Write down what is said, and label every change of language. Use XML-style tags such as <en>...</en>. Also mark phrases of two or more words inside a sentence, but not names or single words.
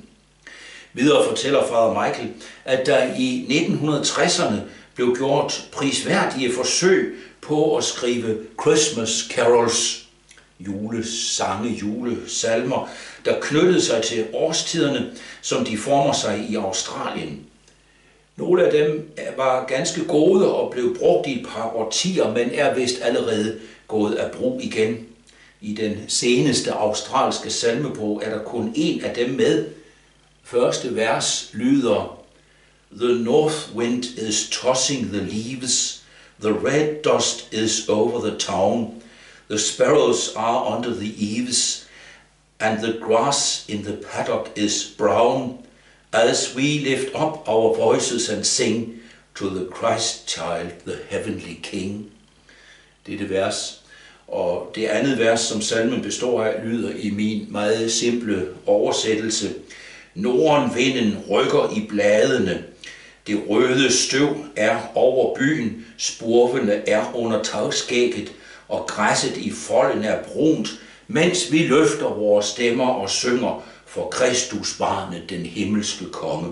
<da>Videre fortæller Father Michael, at der i 1960'erne blev gjort prisværdige forsøg på at skrive</da> <en>Christmas carols,</en> <da>julesange, julesalmer, der knyttede sig til årstiderne, som de former sig i Australien. Nogle af dem var ganske gode og blev brugt i et par årtier, men er vist allerede gået af brug igen. I den seneste australske salmebog er der kun en af dem med, Første vers lyder:</da> <en>The north wind is tossing the leaves, the red dust is over the town, the sparrows are under the eaves, and the grass in the paddock is brown, as we lift up our voices and sing to the Christ child, the heavenly King.</en> <da>Det er det vers. Og det andet vers, som salmen består af, lyder i min meget simple oversættelse: Nordenvinden rykker i bladene, det røde støv er over byen, spurvene er under tagskægget, og græsset i folden er brunt, mens vi løfter vores stemmer og synger for Kristus barnet, den himmelske konge.</da>